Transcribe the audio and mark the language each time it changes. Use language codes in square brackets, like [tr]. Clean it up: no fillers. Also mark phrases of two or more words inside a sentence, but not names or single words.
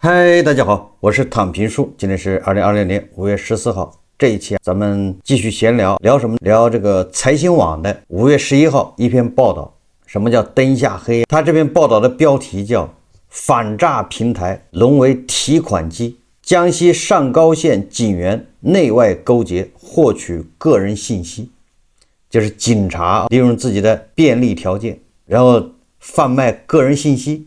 [zh] 嗨，大家好，我是躺平叔，今天是2020年5月14号。這一期咱們繼續閒聊，聊什麼？聊這個財新網的5月11號一篇報道。什麼叫燈下黑？他這篇報道的標題叫反詐平台淪為提款機，江西上高縣警員內外勾結獲取個人信息。就是警察利用自己的便利條件，然後販賣個人信息。